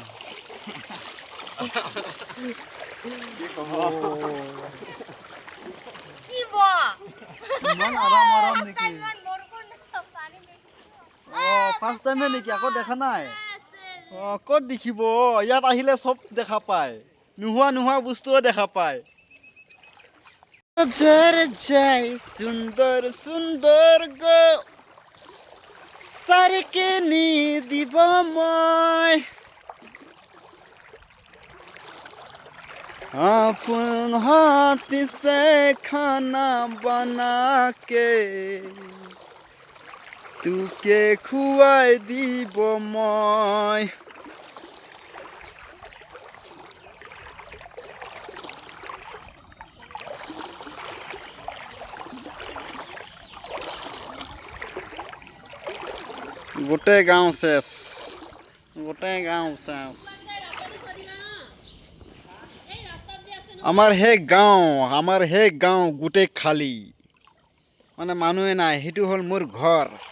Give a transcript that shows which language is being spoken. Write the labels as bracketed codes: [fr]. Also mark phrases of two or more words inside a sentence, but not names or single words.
[as] ইমান আৰাম নেকি [en] first time [as] নেকি আকৌ দেখা নাই ক'ত দেখিব ইয়াত আহিলে চব দেখা পায় নোহোৱা বস্তুও দেখা পায় যাই সুন্দৰ সুন্দৰ গো চাৰিকে নি দিব মই [bho] अपन हाथ से खाना बना के तुके खुआई [as] দিব মই গোটেই গাঁও শেষ আমাৰ হে গাঁও গোটেই খালী মানে মানুহে নাই সেইটো হ'ল মোৰ ঘৰ